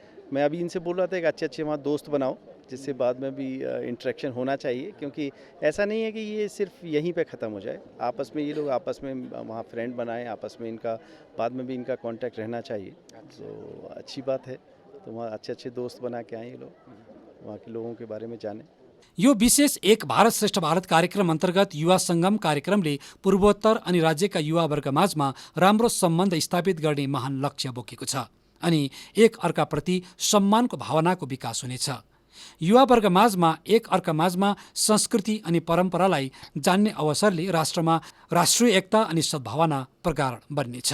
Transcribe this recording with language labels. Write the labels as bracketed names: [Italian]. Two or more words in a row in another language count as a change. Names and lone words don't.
[Hindi] मैं अभी इनसे बोल रहा था कि अच्छे वहाँ दोस्त बनाओ जिससे बाद में भी इंटरेक्शन होना चाहिए, क्योंकि ऐसा नहीं है कि ये सिर्फ यहीं पे ख़त्म हो जाए। आपस में ये लोग आपस में वहाँ फ्रेंड बनाएं, आपस में इनका बाद में भी इनका कांटेक्ट रहना चाहिए। तो अच्छी बात है, तो वहाँ अच्छे दोस्त बना के आए ये लोग, वहाँ के लोगों के बारे में जानें। [Nepali] यो विशेष एक भारत श्रेष्ठ भारत कार्यक्रम अन्तर्गत युवा सङ्गम कार्यक्रमले पूर्वोत्तर अनि राज्यका युवावर्ग माझमा राम्रो सम्बन्ध स्थापित गर्ने महान लक्ष्य बोकेको छ अनि एक अर्काप्रति सम्मानको भावनाको विकास हुनेछ। युवावर्ग माझमा एक अर्का माझमा संस्कृति अनि परम्परालाई जान्ने अवसरले राष्ट्रमा राष्ट्रिय एकता अनि सद्भावना प्रगाढ बन्नेछ।